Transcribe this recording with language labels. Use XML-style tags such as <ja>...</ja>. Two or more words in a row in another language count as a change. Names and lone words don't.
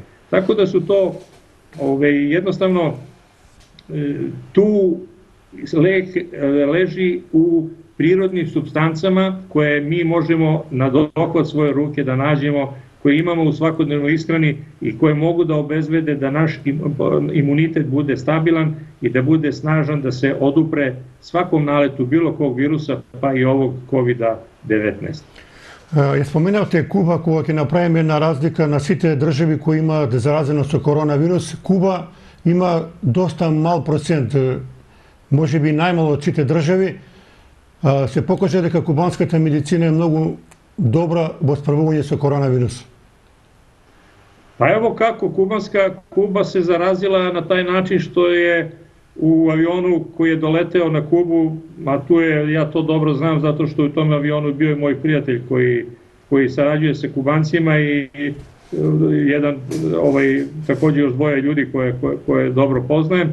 <sr>Tako da su to jednostavno tu lek leži u prirodnim supstancama koje mi možemo na dohvat svoje ruke da nađemo, koje imamo u svakodnevnoj ishrani i koje mogu da obezbede da naš imunitet bude stabilan i da bude snažan, da se odupre svakom naletu bilo kog virusa, pa i ovog COVID-19.</sr> <mk>Ја споменавте Kuba, когато направим една разлика на сите држави кои имаат заразено со коронавирус, Куба има доста мал процент, може би најмало од сите држави. Се покаже дека кубанската медицина е многу добра во справување со коронавирус.</mk> <sr>Pa evo kako, Kuba se zarazila na taj način što je u avionu koji je doleteo na Kubu, a tu je, ja to dobro znam zato što u tom avionu bio je moj prijatelj koji sarađuje sa Kubancima i jedan, takođe još dvoje ljudi koje dobro poznajem.</sr>